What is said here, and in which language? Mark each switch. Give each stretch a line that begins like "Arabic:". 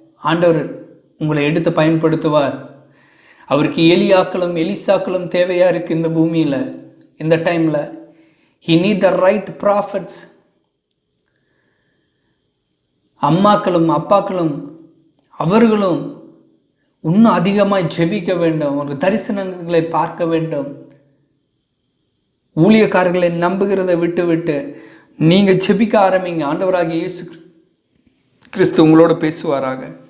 Tamil: ஆண்டவர் உங்களை எடுத்து பயன்படுத்துவார். அவருக்கு எலிசாக்களும் தேவையாக இருக்குது இந்த பூமியில், இந்த டைமில்.
English: He need the right prophets.
Tamil: அம்மாக்களும் அப்பாக்களும் அவர்களும் இன்னும் அதிகமாக ஜெபிக்க வேண்டும், ஒரு தரிசனங்களை பார்க்க வேண்டும். ஊழியக்காரர்களை நம்புகிறதை விட்டு நீங்கள் ஜெபிக்க ஆரம்பிங்க. ஆண்டவராகிய இயேசு கிறிஸ்து உங்களோட பேசுவாராக.